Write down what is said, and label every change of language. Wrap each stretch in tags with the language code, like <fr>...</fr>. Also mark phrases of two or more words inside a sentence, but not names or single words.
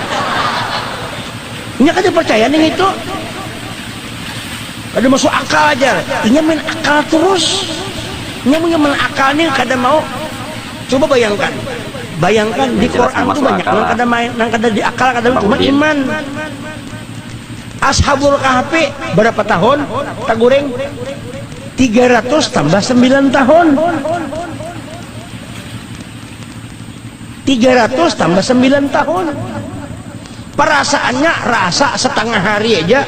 <bjn>Nya kada percaya ning itu. Kada masuk akal aja. Inya main akal terus. Nya main akal nih kada mau. Coba bayangkan di Quran itu banyak nang kada di akal, kada cuma iman.</bjn> <id>Ashabul Kahfi berapa tahun?</id> <bjn>Tagureng 300 tambah 9 tahun.</bjn> <id>300 tambah 9 tahun. Perasaannya rasa setengah hari aja.</id>